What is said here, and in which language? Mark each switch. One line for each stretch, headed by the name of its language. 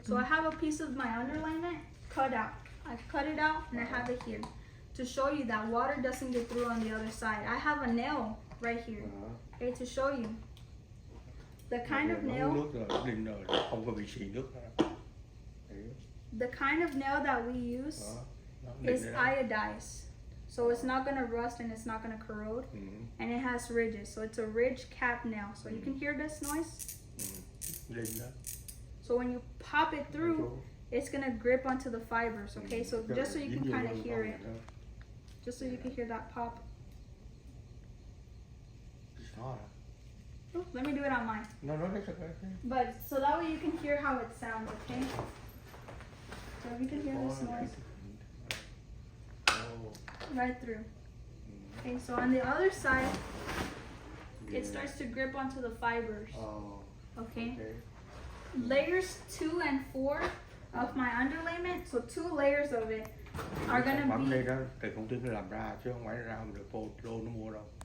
English: So I have a piece of my underlayment cut out. I cut it out and I have it here to show you that water doesn't get through on the other side. I have a nail right here, okay, to show you the kind of nail.
Vietnamese: Nước rồi, đinh rồi, không có bị xì nước nữa.
English: The kind of nail that we use is iodized. So it's not gonna rust and it's not gonna corrode, and it has ridges. So it's a ridge cap nail. So you can hear this noise. So when you pop it through, it's gonna grip onto the fibers. Okay, so just so you can kind of hear it, just so you can hear that pop. Oh, let me do it on mine. No, that's okay. But so that way you can hear how it sounds. Okay. So you can hear this noise right through. Okay, so on the other side, it starts to grip onto the fibers. Okay. Layers 2 and 4 of my underlayment, so 2 layers of it are gonna be.
Vietnamese: Đây đó, từ công ty nó làm ra chứ không phải ra được Pro nó mua đâu.